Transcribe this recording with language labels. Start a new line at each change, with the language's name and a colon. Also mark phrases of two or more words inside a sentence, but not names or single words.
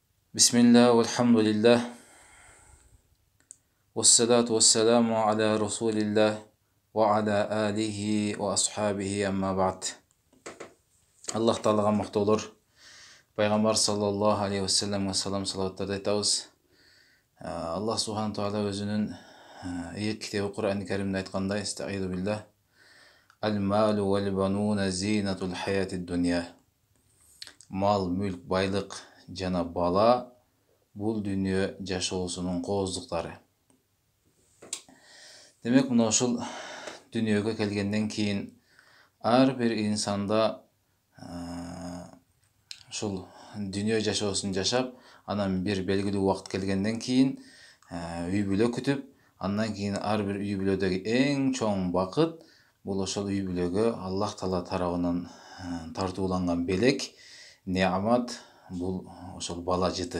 Arabic: بسم الله والحمد لله والصلاة والسلام على رسول الله وعلى آله وأصحابه أما بعد.
Kazakh: Allah Ta'alaға мақтаулар. Пайғамбар
Arabic: صلى الله عليه وسلم
Kazakh: салам салауаттарды айтабыз. Аллах
Arabic: سبحانه وتعالى
Kazakh: өзінің кітабы Құран кәрімде айтқандай:
Arabic: "أستعيذ بالله, المال والبنون زينة الحياة الدنيا."
Kyrgyz: Мал, мүлк, байлық жана бала бұл дүние жашоосунун кооздуктары. Демек, мына ушул дүниеге келгенден кийин ар бир инсанда ушул дүние жашоосун жашап, анан бир белгилүү убакыт келгенден кийин үй бүлө күтүп, андан кийин ар бир үй бүлөдөгү эң чоң бакыт бул ошол үй бүлөгө Аллах Таала тарабынан тартууланган белек, неамат, бул ошол бала жыты.